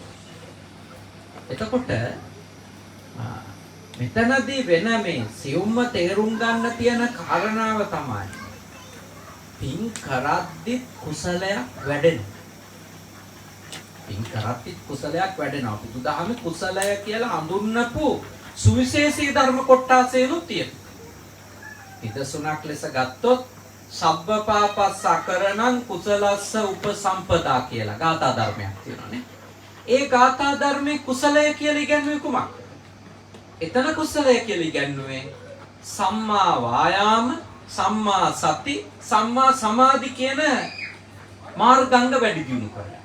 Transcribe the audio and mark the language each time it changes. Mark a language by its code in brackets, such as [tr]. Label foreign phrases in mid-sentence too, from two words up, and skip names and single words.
[si] එතකොට මෙතනදී වෙන මේ සියුම්ම තේරුම් ගන්න තියෙන කාරණාව තමයි පින් කරද්දි කුසලයක් වැඩෙනවා. පින් කරද්දි කුසලයක් වැඩෙනවා. බුදුදහමේ කුසලය කියලා හඳුන්වපු සුවිශේෂී ධර්ම කොටසෙනුත් තියෙනවා. නිදසුණක් ලෙස ගත්තොත් [pi] සබ්බ පාපස්ස අකරණං කුසලස්ස උපසම්පදා [si] කියලා ගාථා ධර්මයක් තියෙනවානේ. ඒ ගාථා ධර්මයේ කුසලය කියලා ඉගැන්වුවේ කුමක්ද? එතන කුසලය කියලා ඉගැන්වුවේ [pi] සම්මා වායාම, සම්මා සති, සම්මා සමාධි [si] කියන මාර්ගංග වැඩි දියුණු කරලා.